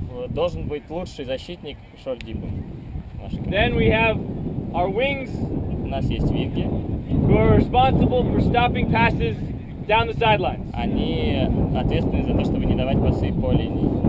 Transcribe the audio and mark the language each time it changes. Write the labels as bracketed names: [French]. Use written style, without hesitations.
[Russian] Должен быть лучший защитник шорт-дипом. [English] Then we have our wings, [Russian] У нас есть винги. [English] who are responsible for stopping passes down the sidelines. [Russian] Они ответственны за то, чтобы не давать пасы по линии.